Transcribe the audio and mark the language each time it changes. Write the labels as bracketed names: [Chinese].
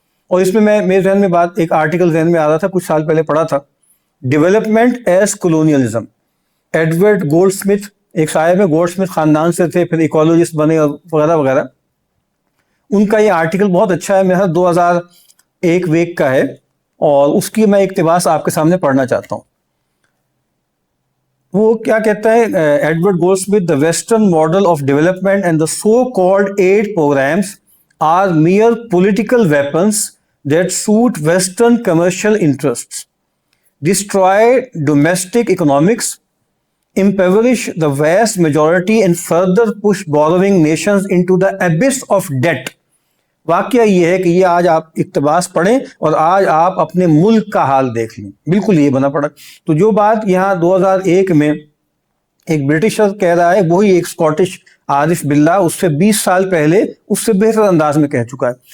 [Urdu] اور اس میں میرے ذہن میں بات، ایک آرٹیکل ذہن میں آ رہا تھا، کچھ سال پہلے پڑھا تھا، development as colonialism. Edward gold Smith ایک صاحب ہے، گولڈ سمتھ خاندان سے تھے، پھر ایکولوجسٹ بنے اور وغیرہ وغیرہ. ان کا یہ آرٹیکل بہت اچھا ہے، میرا 2001 ویک کا ہے، اور اس کی میں اقتباس آپ کے سامنے پڑھنا چاہتا ہوں. وہ کیا کہتا ہے Edward gold Smith: [English] the western model of development and the so-called aid programs are mere political weapons that suit western commercial interests, destroy domestic economics, impoverish the vast majority and further push borrowing nations into the abyss of debt. [Urdu] واقعہ یہ ہے کہ یہ آج آپ اقتباس پڑھیں اور آج آپ اپنے ملک کا حال دیکھ لیں، بالکل یہ بنا پڑا. تو جو بات یہاں 2001 میں ایک برٹشر کہہ رہا ہے، وہی ایک اسکاٹش عارف باللہ اس سے 20 سال پہلے اس سے بہتر انداز میں کہہ چکا ہے.